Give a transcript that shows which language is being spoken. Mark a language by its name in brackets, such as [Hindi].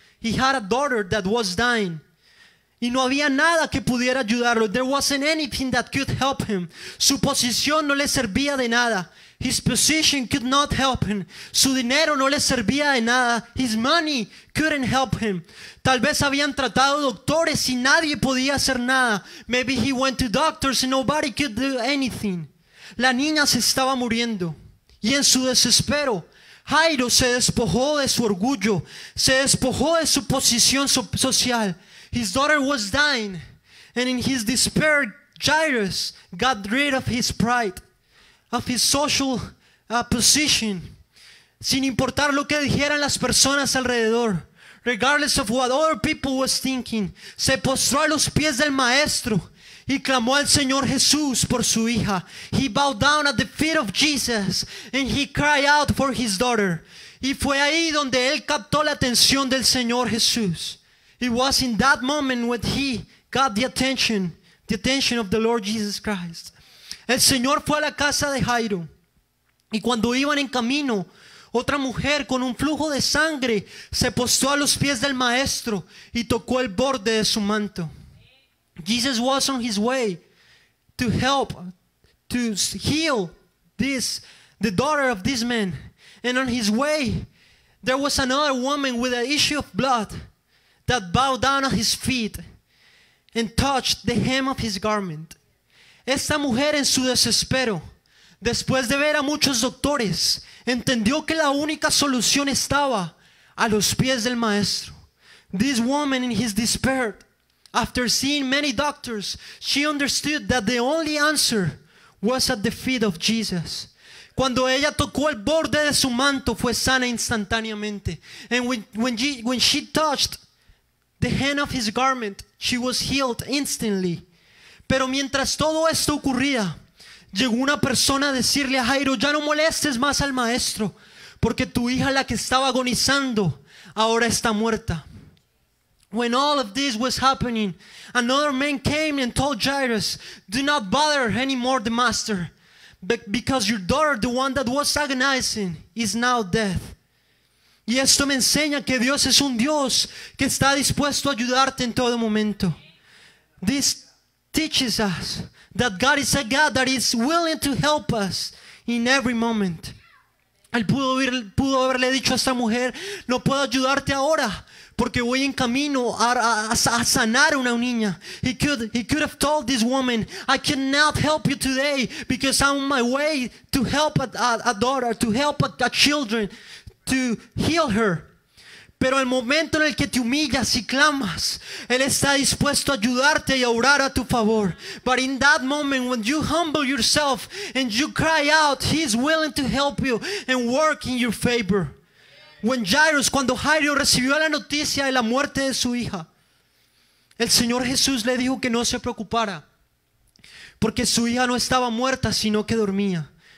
[English] He had a daughter that was dying. [Spanish] Y no había nada que pudiera ayudarlo. [English] There wasn't anything that could help him. [Spanish] Su posición no le servía de nada. [English] His position could not help him. [Spanish] Su dinero no le servía de nada. [English] His money couldn't help him. [Spanish] Tal vez habían tratado doctores y nadie podía hacer nada. [English] Maybe he went to doctors and nobody could do anything. [Spanish] La niña se estaba muriendo. Y en su desespero, Jairo se despojó de su orgullo. Se despojó de su posición social. [English] His daughter was dying. And in his despair, Jairus got rid of his pride, of his social position, [Spanish] sin importar lo que dijeran las personas alrededor, [English] regardless of what other people was thinking. [Spanish] Se postró a los pies del maestro y clamó al Señor Jesús por su hija. [English] He bowed down at the feet of Jesus and he cried out for his daughter. [Spanish] Y fue ahí donde él captó la atención del Señor Jesús. [English] It was in that moment when he got the attention of the Lord Jesus Christ. [Spanish] El Señor fue a la casa de Jairo y cuando iban en camino, otra mujer con un flujo de sangre se postró a los pies del maestro y tocó el borde de su manto. [English] Jesus was on his way to help, to heal the daughter of this man. And on his way, there was another woman with an issue of blood that bowed down at his feet and touched the hem of his garment. [Spanish] Esta mujer en su desespero, después de ver a muchos doctores, entendió que la única solución estaba a los pies del maestro. [English] This woman in his despair, after seeing many doctors, she understood that the only answer was at the feet of Jesus. [Spanish] Cuando ella tocó el borde de su manto, fue sana instantáneamente. [English] And when she touched the hem of his garment, she was healed instantly. [Spanish] Pero mientras todo esto ocurría, llegó una persona a decirle a Jairo: ya no molestes más al maestro, porque tu hija, la que estaba agonizando, ahora está muerta. [English] When all of this was happening, another man came and told Jairus, do not bother anymore the master, because your daughter, the one that was agonizing, is now dead. [Spanish] Y esto me enseña que Dios es un Dios que está dispuesto a ayudarte en todo momento. [English] This teaches us that God is a God that is willing to help us in every moment. [Spanish] Él pudo haberle dicho a esta mujer: no puedo ayudarte ahora porque voy en camino a sanar a una niña. [English] He could have told this woman, I cannot help you today because I'm on my way to help a daughter, to help a children, to heal her. [Spanish] Pero el momento en el que te humillas y clamas, Él está dispuesto a ayudarte y a orar a tu favor. [English] But in that moment, when you humble yourself and you cry out, He is willing to help you and work in your favor. [Spanish] Cuando Jairo recibió la noticia de la muerte de su hija, el Señor Jesús le dijo que no se preocupara, porque su hija no estaba muerta, sino que dormía.